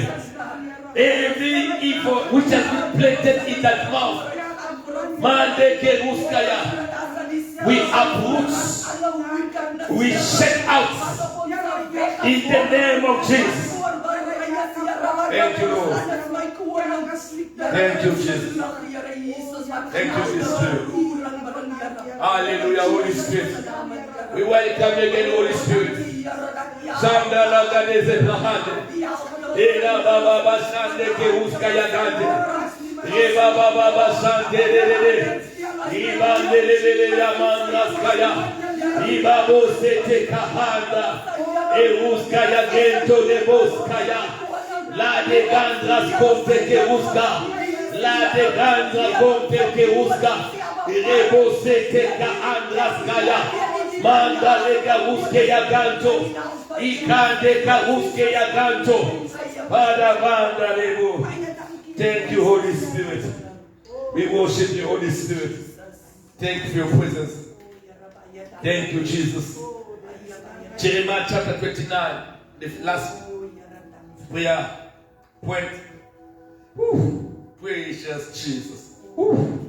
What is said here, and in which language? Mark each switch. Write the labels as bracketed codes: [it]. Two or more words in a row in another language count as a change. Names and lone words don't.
[en] Every evil which has been planted in that mouth, we uproot, we shake out in the name of Jesus. Thank you, Lord. Thank you, Jesus. Thank you, Holy Spirit. Hallelujah, Holy Spirit. We welcome you again, Holy Spirit. Sandala Gadeze Bahade. Ela Baba Basande Keuskaya Gante. Eva Baba Basande. Ibandele Yamandraskaya. Ibabo Sete Kahanda. Euskaya Gento de Boskaya. La de Gandras Conte Keuska. La de Gandra Conte Keuska. Rebo Sete Kaandraskaya. Manda le Garuske Yaganto. Ikande Garuske Yaganto. Pada Banda Lebu. Thank you, Holy Spirit. We worship you, Holy Spirit. Thank you for your presence. Thank you, Jesus. Jeremiah chapter 29, the last prayer point. Woo. Precious Jesus. Woo.